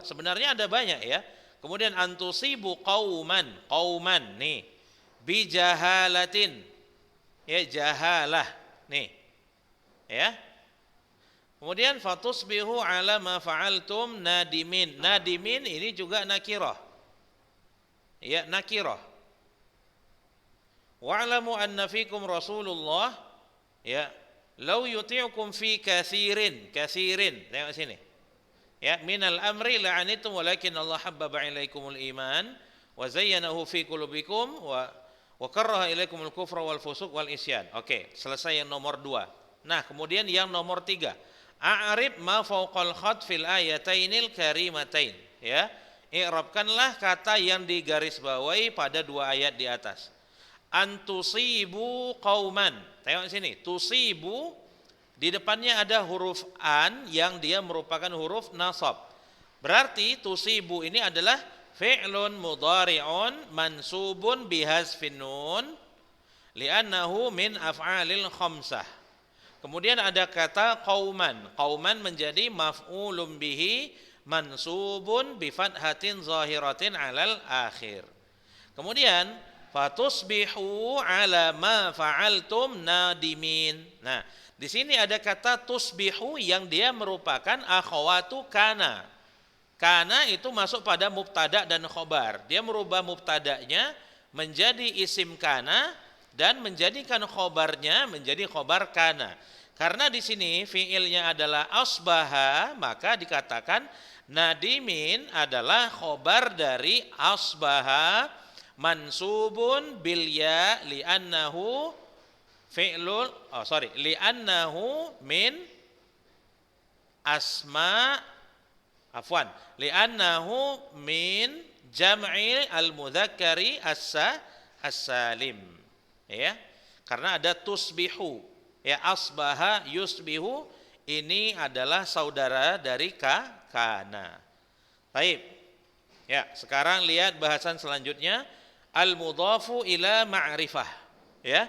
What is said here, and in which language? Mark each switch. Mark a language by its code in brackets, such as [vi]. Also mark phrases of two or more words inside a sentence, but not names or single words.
[id] Sebenarnya ada banyak ya. Kemudian [ar] أن تصيبوا قوما، قوما [id] nih. [ar] بجهالة. يا، جهالة. Nih. [id] Ya. [ar] Kemudian فتصبحوا على ما فعلتم نادمين. [id] Nadimin ini juga nakirah. ya nakirah. [ar] واعلموا أن فيكم رسول الله، يا، لو يطيعكم في كثير, [id] tengok sini. [ar] Ya, من الأمر لعنتم ولكن الله حبب إليكم الإيمان وزينه في قلوبكم وكره إليكم الكفر والفسوق والعصيان. [id] Oke, selesai yang nomor 2. Nah, kemudian yang nomor 3. [ar] أعرب ما فوق الخط في الآيتين الكريمتين, ya. [id] I'rabkanlah kata yang digarisbawahi pada 2 ayat di atas. [ar] أن تصيبوا قوما. [id] Tengok sini, tusibu di depannya ada huruf an yang dia merupakan huruf nasab. [ar] Berarti tusibu [id] ini adalah [ar] فعل مضارع منصوب بحذف النون لأنه من الأفعال الخمسة. [id] Kemudian ada kata qauman. [ar] Qauman menjadi مفعول به منصوب بفتحة ظاهرة على الآخر. Kemudian فتصبحوا على ما فعلتم نادمين. [id] Nah, di sini ada kata tusbihu yang dia merupakan [ar] أخوات كان. [id] Kana itu masuk pada mubtada dan khobar. Dia merubah mubtadanya menjadi [ar] اسم كان [id] dan menjadikan khobarnya menjadi [ar] خبر كان. [id] Karena di sini fiilnya adalah asbaha, maka dikatakan nadimin adalah khobar dari asbaha [ar] منصوب بالياء لأنه فعل لأنه من أسماء لأنه من جمع المذكر السالم, [id] ya. Karena ada tusbihu, ya, [ar] أصبح يصبح, [id] ini adalah saudara dari kana. Baik. Ya, sekarang lihat bahasan selanjutnya. [ar] المضاف إلى معرفة, ya.